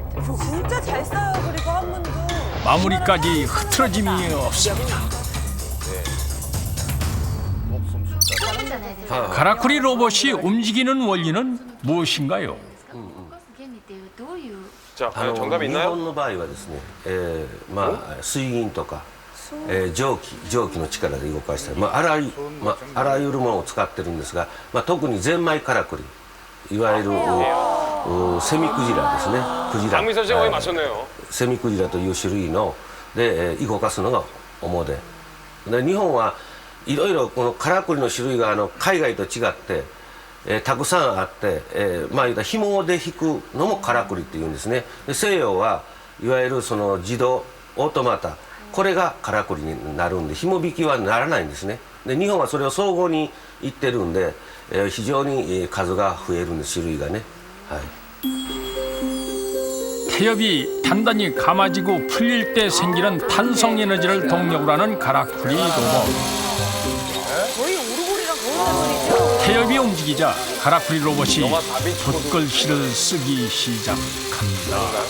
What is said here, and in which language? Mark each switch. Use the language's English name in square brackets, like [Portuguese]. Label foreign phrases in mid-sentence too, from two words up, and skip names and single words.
[Korean] 진짜 잘 써요. 그리고 한 번도. 마무리까지 흐트러짐이 없습니다. 가라쿠리 로봇이 움직이는 원리는 무엇인가요? 자, 과연 정답이 있나요? [Japanese] 日本の場合はですね、まあ水銀とか、蒸気の力で動かしたり、あらゆるものを使ってるんですが、特にゼンマイカラクリ、いわゆるセミクジラですね。クジラ。 [Korean] 박민선 씨가 거의 맞췄네요. [Japanese] セミクジラという種類ので動かすのが主で、日本はいろいろこのカラクリの種類が海外と違って、たくさんあって、まあ言うたら紐で引くのもカラクリっていうんですね。で西洋はいわゆるその自動オートマタ、これがカラクリになるんで紐引きはならないんですね。で日本はそれを総合にいってるんで、非常に数が増えるんです、種類がね。はい。 [Korean] 태엽이 단단히 감아지고 풀릴 때 생기는 탄성 에너지를 동력으로 하는 가라쿠리 로봇. 거의 태엽이 움직이자 가라쿠리 로봇이 붓글씨를 쓰기 시작합니다.